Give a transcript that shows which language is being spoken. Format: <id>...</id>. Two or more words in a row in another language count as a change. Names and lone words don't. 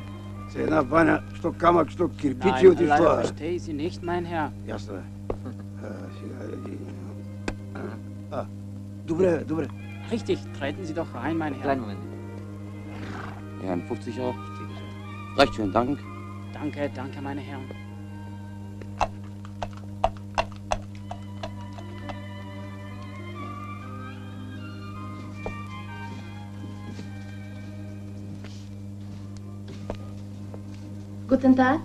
<bg>С една баня, що камък, що кирпичи от изтова.</bg> <de>Nein, verstehe Sie nicht, mein Herr.</de> <bg>Ясно е. Добре, добре.</bg> <de>Richtig, treten Sie doch rein, mein Herr. Kleinen Moment. Ja, ein 50 Euro. Recht schön, Dank. Danke, danke, meine Herren. Guten Tag.</de>